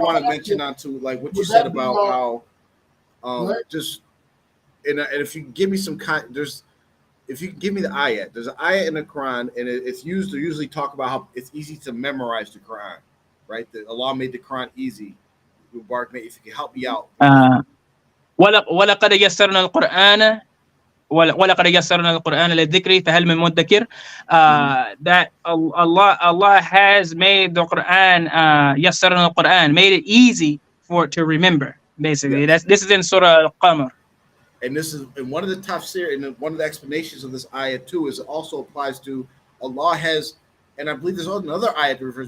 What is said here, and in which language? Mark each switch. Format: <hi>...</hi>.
<en>I want to mention on to like what you said about how just and if you give me some if you give me the ayat, there's an ayat in the Quran, and it's used to usually talk about how it's easy to memorize the Quran, right? That Allah made the Quran easy. Mubarak, if you can help me out.</en> <ar>ولقد يسرنا القرآن ولقد يسرنا القرآن للذكر فهل من مدكر.</ar> <en>That Allah has made the Quran</en> <ar>يسرنا القرآن,</ar> <en>made it easy for it to remember. Basically, this is in Surah Al-Qamar. And this is in one of the tafsir, and one of the explanations of this ayat too is it also applies to Allah has, and I believe there's another ayat that refers.</en>